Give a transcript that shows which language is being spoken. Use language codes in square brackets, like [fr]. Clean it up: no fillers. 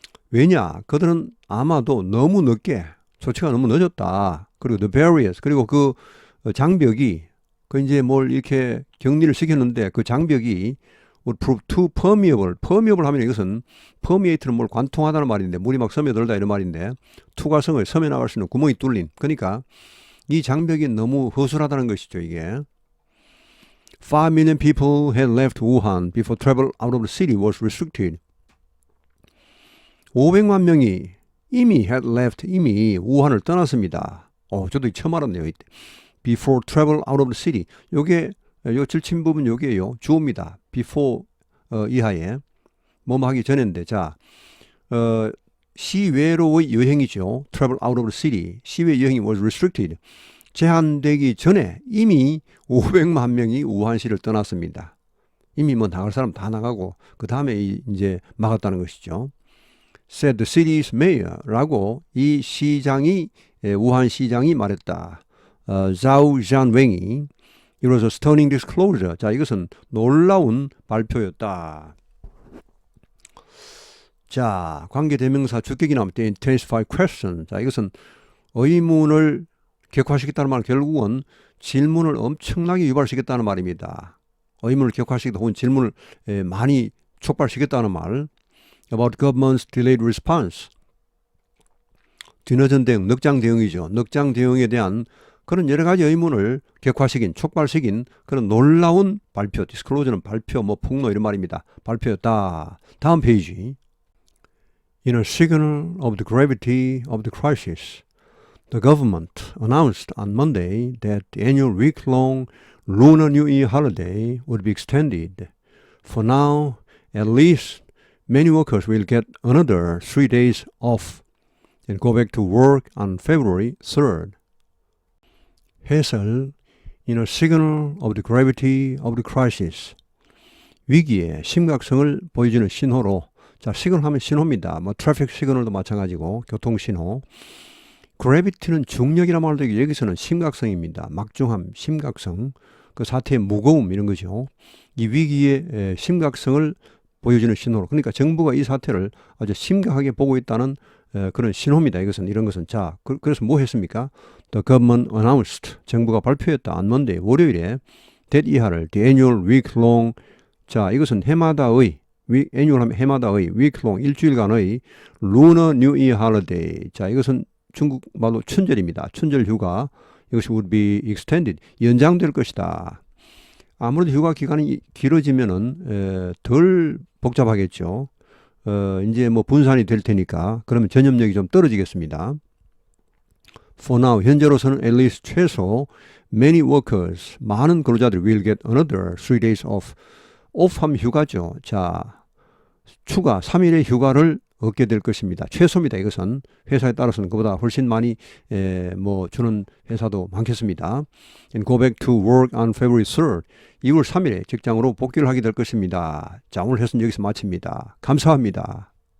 [ko] 왜냐? 그들은 아마도 너무 늦게, 조치가 너무 늦었다. 그리고 [en] the barriers, [ko] 그리고 그 장벽이, 그 이제 뭘 이렇게 격리를 시켰는데 그 장벽이 [en] would prove too permeable. [ko] permeable 하면 이것은 permeate는 뭘 관통하다는 말인데 물이 막 스며들다 이런 말인데 투과성을 스며나갈 수 있는 구멍이 뚫린. 그러니까 이 장벽이 너무 허술하다는 것이죠. [en] 이게 5 million people had left Wuhan before travel out of the city was restricted. [ko] 500만 명이 이미 [en] had left, [ko] 이미 우한을 떠났습니다. 저도 처음 알았네요. [en] Before travel out of the city. [ko] 요게 요 질친 부분 요게요. 주어입니다. Before 이하에 뭐뭐 하기 전인데 자 시외로의 여행이죠. [en] Travel out of the city. [ko] 시외 여행이 [en] was restricted. [ko] 제한되기 전에 이미 500만 명이 우한시를 떠났습니다. 이미 뭐 나갈 사람 다 나가고 그 다음에 이제 막았다는 것이죠. [en] Said the city's mayor [ko] 라고 이 시장이 우한 시장이 말했다. [en] 자우 잔웽이 It was a stunning disclosure. [ko] 자, 이것은 놀라운 발표였다. 자, 관계대명사 주격이 나올 때 [en] intensify question. [ko] 자, 이것은 의문을 격화시켰다는 말 결국은 질문을 엄청나게 유발시켰다는 말입니다. 의문을 격화시켰다 혹은 질문을 많이 촉발시켰다는 말. [en] About government's delayed response. [ko] 뒤늦은 대응, 넉장 대응이죠. 넉장 대응에 대한 그런 여러 가지 의문을 격화시킨, 촉발시킨 그런 놀라운 발표, 디스클로저는 발표, 뭐 폭로 이런 말입니다. 발표였다. 다음 페이지. [en] In a signal of the gravity of the crisis, the government announced on Monday that the annual week-long Lunar New Year holiday would be extended. For now, at least many workers will get another 3 days off and go back to work on February 3rd. 해설 In a signal of the gravity of the crisis. [ko] 위기의 심각성을 보여주는 신호로 자, 시그널 하면 신호입니다. 뭐 트래픽 시그널도 마찬가지고 교통신호. gravity는 중력이라 말도 되고 여기서는 심각성입니다. 막중함, 심각성, 그 사태의 무거움 이런 거죠. 이 위기의 심각성을 보여주는 신호로. 그러니까 정부가 이 사태를 아주 심각하게 보고 있다는 그런 신호입니다. 이런 것은 자, 그래서 뭐 했습니까? [en] The government announced. [ko] 정부가 발표했다. [en] on Monday, [ko] 월요일에 [en] that 이하를 the annual week-long. [ko] 자, 이것은 해마다의 annual 하면 해마다의 week-long 일주일간의 [en] Lunar New Year holiday. [ko] 자, 이것은 중국 말로 춘절입니다. 춘절 휴가. [en] 이것이 would be extended. [ko] 연장될 것이다. 아무래도 휴가 기간이 길어지면은 덜 복잡하겠죠. 이제 뭐 분산이 될 테니까 그러면 전염력이 좀 떨어지겠습니다. For now, 현재로서는 at least 최소 [en] many workers, [ko] 많은 근로자들이 [en] will get another 3 days off. [ko] off 하면 휴가죠. 자, 추가 3일의 휴가를 얻게 될 것입니다. 최소입니다. 이것은 회사에 따라서는 그보다 훨씬 많이 뭐 주는 회사도 많겠습니다. [en] And go back to work on February 3rd. [ko] 2월 3일에 직장으로 복귀를 하게 될 것입니다. 자, 오늘 해설은 여기서 마칩니다. 감사합니다.